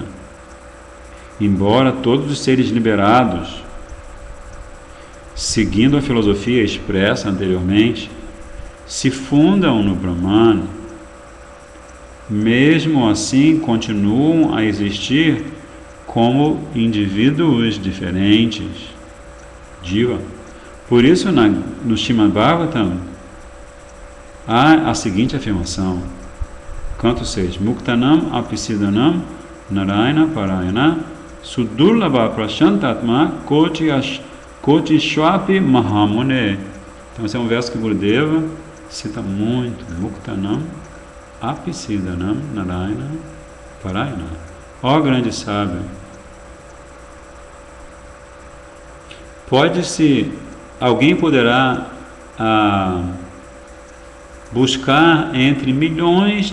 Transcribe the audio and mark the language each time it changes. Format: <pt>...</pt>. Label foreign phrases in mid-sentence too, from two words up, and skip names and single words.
<pt>Embora todos os seres liberados, seguindo a filosofia expressa anteriormente, se fundam no Brahman, mesmo assim continuam a existir como indivíduos diferentes. Jiva. Por isso, no Srimad Bhagavatam, há a seguinte afirmação, canto 6,</pt> <sa>मुक्तानाम् अपि सिद्धानां नारायण परायणः सुदुर्लभः प्रशान्तात्मा कोटिष्वपि महामुने.</sa> <pt>Então esse é um verso que Gurudeva cita muito,</pt> <sa>मुक्तानाम् अपि सिद्धानां नारायण परायणः.</sa> <pt>Ó grande sábio, alguém poderá buscar entre milhões</pt>